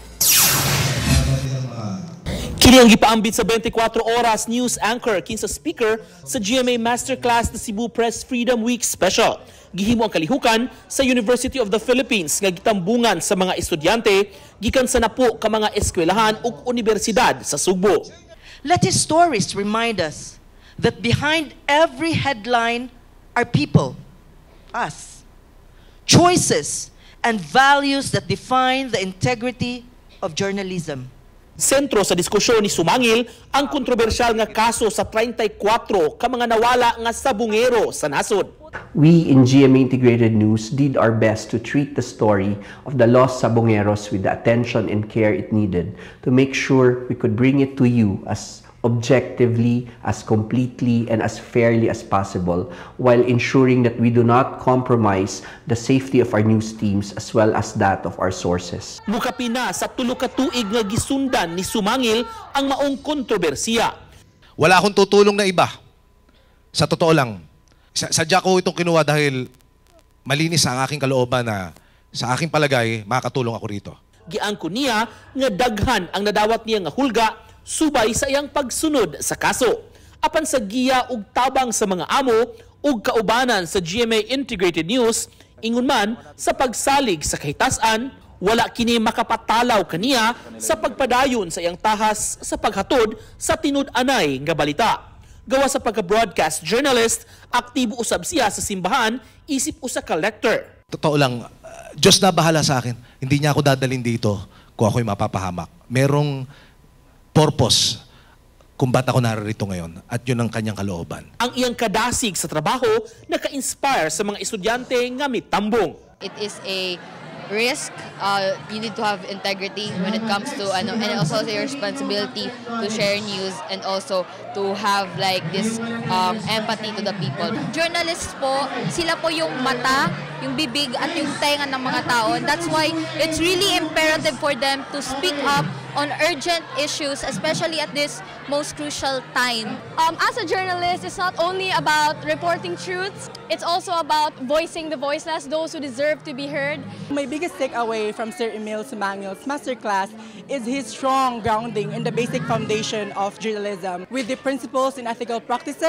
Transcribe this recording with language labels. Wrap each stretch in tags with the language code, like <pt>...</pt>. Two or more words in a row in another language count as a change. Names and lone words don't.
<ceb>Kini ang gipaambit sa</ceb> <en>24 oras news anchor</en> <ceb>kinsa speaker sa GMA Masterclass na Cebu Press Freedom Week Special. Gihimo ang kalihukan sa</ceb> <en>University of the Philippines</en> <ceb>nga gitambungan sa mga estudyante gikan sa napo ka mga eskwelahan ug universidad sa Subo.</ceb> <en>Let his stories remind us that behind every headline are people, us, choices and values that define the integrity of journalism.</en> <ceb>Sentro sa diskusyon ni Sumangil ang kontrobersyal nga kaso sa 34 ka mga nawala nga sabungero sa nasod.</ceb> <en>We in GMA Integrated News did our best to treat the story of the lost sabongeros with the attention and care it needed to make sure we could bring it to you as objectively, as completely, and as fairly as possible, while ensuring that we do not compromise the safety of our news teams as well as that of our sources.</en> <ceb>Mukapina sa tulo ka tuig nga gisundan ni Sumangil ang maong kontrobersiya.</ceb> <tl>Wala akong tutulong na iba. Sa totoo lang, sadya ko itong kinuha dahil malinis ang aking kalooban na sa aking palagay, makakatulong ako rito.</tl> <ceb>Giangko niya nga daghan ang nadawat niya nga hulga subay sa iyang pagsunod sa kaso. Apan sa giya ug tabang sa mga amo ug kaubanan sa</ceb> <en>GMA Integrated News,</en> <ceb>ingon man sa pagsalig sa kahitasan, wala kini makapatalaw kaniya sa pagpadayon sa iyang tahas sa paghatod sa tinud-anay nga balita. Gawa sa pagka-</ceb> <en>broadcast journalist,</en> <ceb>aktibo usab siya sa simbahan, isip usa ka lector.</ceb> <tl>Totoo lang, Diyos na bahala sa akin. Hindi niya ako dadalhin dito kung ako'y mapapahamak. Merong purpose kung ba't ako narito ngayon at yun ang kanyang kalooban.</tl> <ceb>Ang iyang kadasig sa trabaho naka-inspire sa mga estudyante nga mitambong.</ceb> <en>It is a risk. You need to have integrity when it comes to and also your responsibility to share news and also to have like this empathy to the people.</en> <tl>Journalists po, sila po yung mata, yung bibig at yung tenga ng mga tao.</tl> <en>And that's why it's really imperative for them to speak up on urgent issues, especially at this most crucial time. As a journalist, it's not only about reporting truths, it's also about voicing the voiceless, those who deserve to be heard. My biggest takeaway from Sir Emil Sumangil's masterclass is his strong grounding in the basic foundation of journalism with the principles and ethical practices.</en>